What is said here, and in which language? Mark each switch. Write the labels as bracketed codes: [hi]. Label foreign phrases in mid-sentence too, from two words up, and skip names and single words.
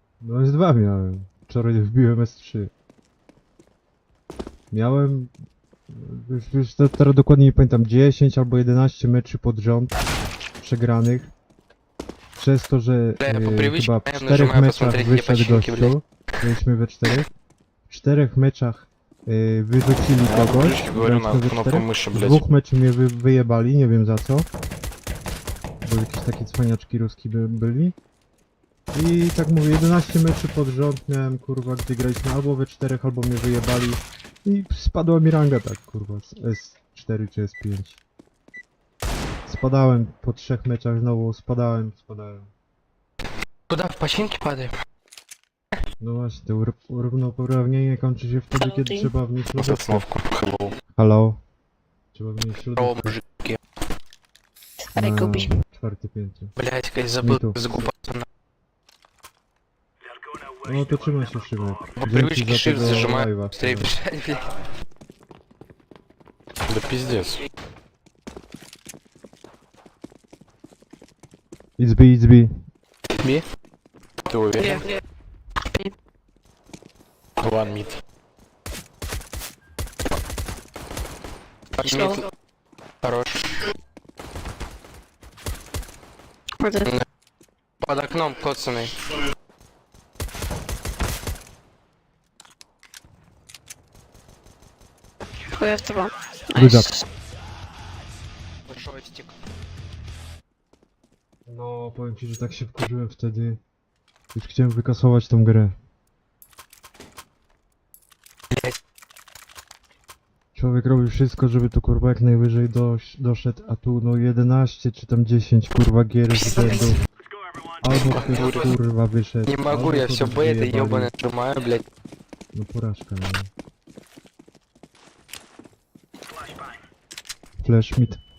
[pl] No S2 miałem. Wczoraj wbiłem S3. Miałem... Już teraz dokładnie nie pamiętam, 10 albo 11 meczy pod rząd przegranych. Przez to, że [ru] Бля, я по привычке, [pl] chyba w [ru] наверное, [pl] 4 [ru] нажимаю [pl] meczach [ru] посмотреть, где [pl] wyszedł [ru] починки, блядь. [pl] gościu. Byliśmy we 4. W 4 meczach wyrzucili [ru] Я по [pl] kogoś. [ru] привычке говорю [pl] graliśmy [ru] на [pl] we [ru] кнопку [pl] 4. [ru] мыши, [pl] W [ru] блядь. [pl] 2 meczach mnie wyjebali, nie wiem za co. Bo jakieś takie cwaniaczki ruski byli. I tak mówię, 11 meczy pod rząd miałem, kurwa, gdzie graliśmy albo we 4, albo mnie wyjebali. I spadła mi ranga tak, kurwa, z S4 czy S5. Spadałem po 3 meczach znowu, spadałem. [ru] Куда? В починки падаем? [pl] No właśnie, to równouprawnienie kończy się wtedy, kiedy trzeba wnieść lodówkę. [ru] Засновку. Hello. [pl] Halo? Trzeba wnieść [ru] О, [pl] lodówkę [ru] мужики. Ай, губи. [pl] na 4 piętro. [ru] Блядь, как забыл Нету. закупаться на... [pl] No to trzymaj się, Szymek. [ru] По [pl] Dzięki [ru] привычке [pl] za [ru] shift [pl] tego [ru] зажимаю, [pl] live'a. [ru] быстрее бежать, блядь. Да пиздец. [en] It's B, it's B. [ru] Би? Ты уверен? [en] One mid. Slow. [ru] Мид. Хорош. Продать. Под окном коцаный. Хуя второго. [en] Good [ru] Найс. Большой стик. [pl] No, powiem ci, że tak się wkurzyłem wtedy. Już chciałem wykasować tą grę. [ru] Блядь. [pl] Człowiek robi wszystko, żeby to kurwa jak najwyżej doszedł, a tu no 11 czy tam 10 kurwa gier z rzędu. Albo ktoś kurwa wyszedł. [ru] Не могу, [pl] albo [ru] я [pl] kogoś [ru] все Б это [pl] wyjebali. [ru] ебаное нажимаю, блядь. [pl] No porażka, no. [en] Flash mid.